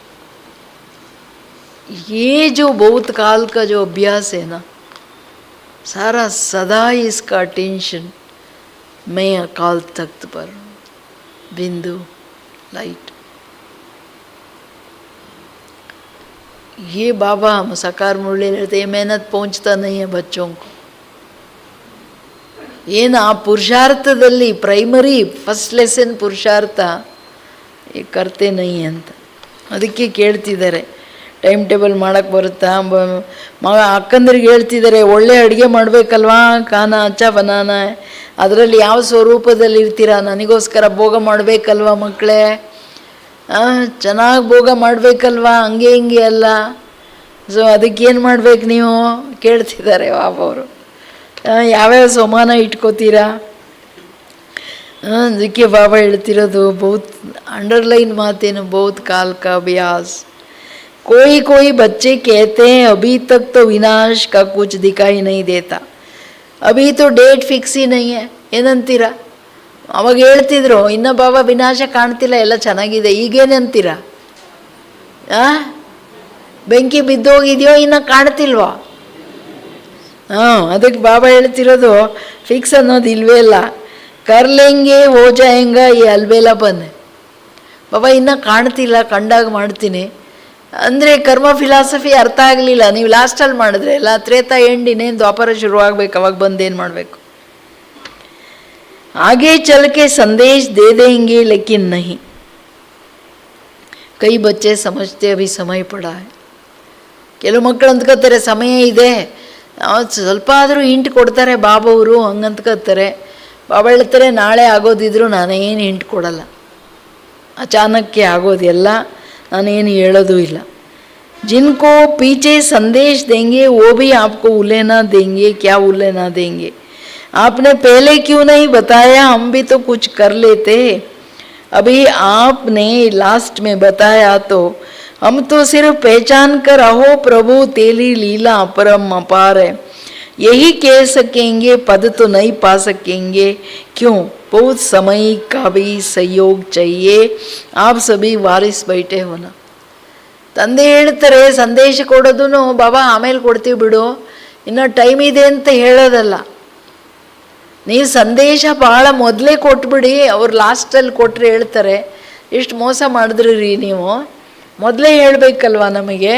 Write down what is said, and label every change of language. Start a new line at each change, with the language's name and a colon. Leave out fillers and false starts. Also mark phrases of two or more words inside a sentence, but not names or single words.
Hindi: ये जो बहुत काल का जो अभ्यास है ना, सारा सदा ही इसका अटेंशन मैं अकाल तख्त पर, बिंदु लाइट। ये बाबा हम साकार मुरली लेते, ये मेहनत पहुंचता नहीं है बच्चों को।
Kannada: ಏನು ಆ ಪುರುಷಾರ್ಥದಲ್ಲಿ
English: primary first lesson
Hindi: पुरुषार्थ करते नहीं
Kannada: ಅಂತ. ಅದಕ್ಕೆ ಕೇಳ್ತಿದ್ದಾರೆ
English: time table
Kannada: ಮಾಡೋಕ್ಕೆ ಬರುತ್ತಾ ಮಗ. ಅಕ್ಕಂದ್ರಿಗೆ ಹೇಳ್ತಿದ್ದಾರೆ ಒಳ್ಳೆ ಅಡುಗೆ ಮಾಡಬೇಕಲ್ವಾ,
Hindi: खाना अच्छा बनाना,
Kannada: ಅದರಲ್ಲಿ ಯಾವ ಸ್ವರೂಪದಲ್ಲಿ ಇರ್ತೀರಾ, ನನಗೋಸ್ಕರ ಭೋಗ ಮಾಡಬೇಕಲ್ವಾ ಮಕ್ಕಳೇ, ಚೆನ್ನಾಗಿ ಭೋಗ ಮಾಡಬೇಕಲ್ವಾ, ಹಂಗೆ ಹಿಂಗೆ ಅಲ್ಲ. ಸೊ ಅದಕ್ಕೇನು ಮಾಡ್ಬೇಕು ನೀವು ಕೇಳ್ತಿದ್ದಾರೆ ಬಾಬವರು. ಯಾವ್ಯಾವ ಸಮಾನ ಇಟ್ಕೋತೀರಾ? ಅದಕ್ಕೆ ಬಾಬಾ ಹೇಳ್ತಿರೋದು
Hindi: बहुत अंडरलाइन मातें बहुत काल का अभ्यास। कोई बच्चे कहते हैं अभी तक तो विनाश का कुछ दिखाई नहीं देता, अभी तो
English: date fix
Hindi: ही नहीं है ಏನಂತೀರಾ?
Kannada: ಅವಾಗ ಹೇಳ್ತಿದ್ರು ಇನ್ನು ಬಾಬಾ ವಿನಾಶ ಕಾಣ್ತಿಲ್ಲ, ಎಲ್ಲ ಚೆನ್ನಾಗಿದೆ. ಈಗೇನಂತೀರಾ? ಬೆಂಕಿ ಬಿದ್ದೋಗಿದೆಯೋ, ಇನ್ನು ಕಾಣ್ತಿಲ್ವಾ? ಅದಕ್ಕೆ ಬಾಬಾ ಹೇಳ್ತಿರೋದು ಫಿಕ್ಸ್ ಅನ್ನೋದು ಇಲ್ವೇ ಇಲ್ಲ.
Hindi: कर लेंगे हो जाएंगे
Kannada: ಈ ಅಲ್ವೇಲ ಬಂದೆ. ಬಾಬಾ ಇನ್ನೂ ಕಾಣ್ತಿಲ್ಲ, ಕಂಡಾಗ ಮಾಡ್ತೀನಿ ಅಂದರೆ ಕರ್ಮ ಫಿಲಾಸಫಿ ಅರ್ಥ ಆಗಲಿಲ್ಲ. ನೀವು ಲಾಸ್ಟಲ್ಲಿ ಮಾಡಿದ್ರೆ ಎಲ್ಲ ತ್ರೇತಾ ಎಂಡ್ ಇನ್ನೇನು ದ್ವಾಪರ ಶುರುವಾಗಬೇಕು, ಅವಾಗ ಬಂದೇನು ಮಾಡಬೇಕು?
Hindi: आगे चल के संदेश दे देंगे लेकिन नहीं। कई बच्चे समझते अभी समय पड़ा है. ಕೆಲವು ಮಕ್ಕಳು ಅಂದ್ಕೋತಾರೆ ಸಮಯ ಇದೆ, ಸ್ವಲ್ಪ ಆದರೂ ಹಿಂಟ್ ಕೊಡ್ತಾರೆ ಬಾಬವರು, ಹಂಗೆ ಅಂದ್ಕೋತಾರೆ. ಬಾಬಾ ಹೇಳ್ತಾರೆ ನಾಳೆ ಆಗೋದಿದ್ರು ನಾನೇನು ಹಿಂಟ್ ಕೊಡಲ್ಲ, ಅಚಾನಕ್ಕೆ ಆಗೋದೆಲ್ಲ, ನಾನೇನು ಹೇಳೋದು ಇಲ್ಲ. जिनको पीछे संदेश देंगे वो भी आपको उलेना देंगे, क्या उलेना देंगे? आपने पहले क्यों नहीं बताया, हम भी तो कुछ कर लेते. अभी आपने लास्ट में बताया तो हम तो सिर्फ पहचान कर अहो प्रभु तेरी लीला अपरम अपार है यही कह सकेंगे, पद तो नहीं पा सकेंगे. क्यों? बहुत समय का भी सहयोग चाहिए. आप सभी वारिस बैठे हो ना.
Kannada: ತಂದೆ ಹೇಳ್ತಾರೆ ಸಂದೇಶ ಕೊಡೋದು ಬಾಬಾ ಆಮೇಲೆ ಕೊಡ್ತೀವಿ ಬಿಡು, ಇನ್ನೂ ಟೈಮ್ ಇದೆ ಅಂತ ಹೇಳೋದಲ್ಲ. ನೀವು ಸಂದೇಶ ಭಾಳ ಮೊದಲೇ ಕೊಟ್ಬಿಡಿ, ಅವ್ರು ಲಾಸ್ಟಲ್ಲಿ ಕೊಟ್ಟರೆ ಹೇಳ್ತಾರೆ ಎಷ್ಟು ಮೋಸ ಮಾಡಿದ್ರಿ ರೀ ನೀವು, ಮೊದಲೇ ಹೇಳಬೇಕಲ್ವ ನಮಗೆ.